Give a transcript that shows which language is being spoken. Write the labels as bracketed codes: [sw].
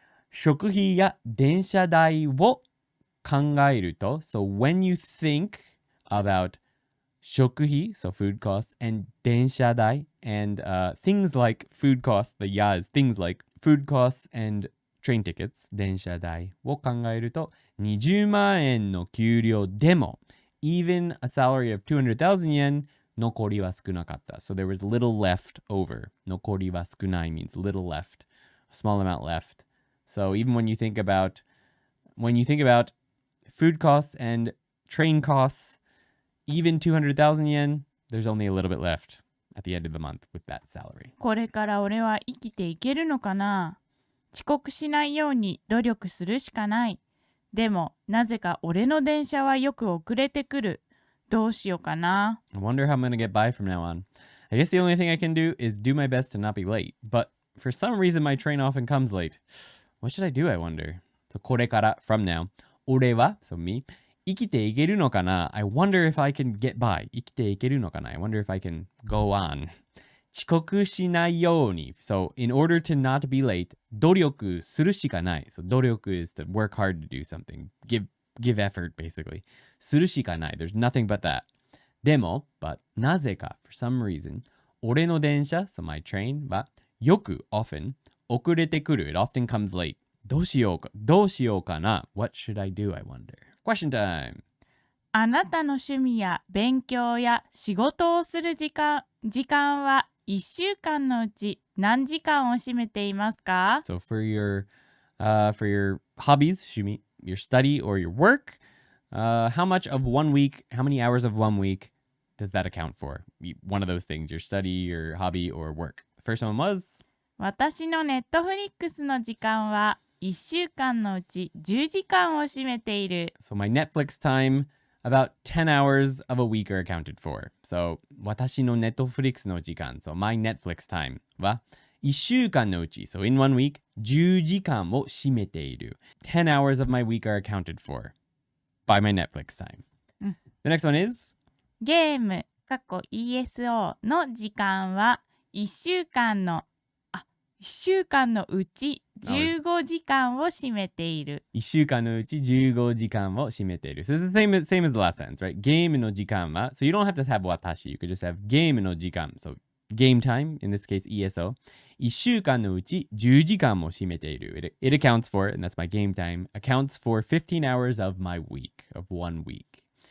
[ja] 食費や電車代を考えると, [en] so when you think about 食費, so food costs, and 電車代, and things like food costs, the ya is things like food costs and train tickets [ja] 電車代を考えると20万円の給料でも [en] even a salary of 200,000 yen [ja] 残りは少なかった。 [en] So there was little left over. [ja] 残りは少ない [en] means little left. A small amount left. So even when you think about food costs and train costs, even 200,000 yen, there's only a little bit left at the end of the month with that salary. [ja] これから俺は生きていけるのかな。遅刻しないように努力するしかない。でも、なぜか俺の電車はよく遅れてくる。どうしようかな。 [en] I wonder how I'm going to get by from now on. I guess the only thing I can do is do my best to not be late. But for some reason, my train often comes late. What should I do, I wonder? So これから from now. 俺は so me. [ja] 生きていけるのかな [en] I wonder if I can get by. [ja] 生きていけるのかな [en] I wonder if I can go on. [ja] 遅刻しないように [en] So in order to not be late, [ja] 努力するしかない [en] So 努力 is to work hard to do something. Give effort, basically. [ja] するしかない [en] There's nothing but that. でも but なぜか for some reason [ja] 俺の電車 [en] So my train はよく often [ja] 遅れてくる [en] It often comes late. [ja] どうしようかな [en] What should I do, I wonder? Question time. [ja] あなたの趣味や勉強や仕事をする時間は1週間のうち何時間を占めていますか？ [en] So for your hobbies, 趣味 your study or your work, how many hours of 1 week does that account for? One of those things, your study, your hobby, or work. The first one was? [ja] 私のネットフリックスの時間は1週間のうち10時間を占めている。 [en] So my Netflix time, about 10 hours of a week are accounted for. So [ja] 私のネットフリックスの時間 [en] So my Netflix time [ja] は1週間のうち [en] So in 1 week, [ja] 10時間を占めている。 [en] 10 hours of my week are accounted for by my Netflix time. The next one is? [ja] ゲーム(ESO) の時間は1週間のうち15時間を占めている。 1週間のうち15時間を占めている。 [en] So it's the same as the last sentence, right? [ja] ゲームの時間は [en] So you don't have to have 私 You could just have ゲームの時間 So game time, in this case ESO [ja] 1週間のうち10時間も占めている。 [en] It accounts for, and that's my game time, accounts for 15 hours of my week, of 1 week.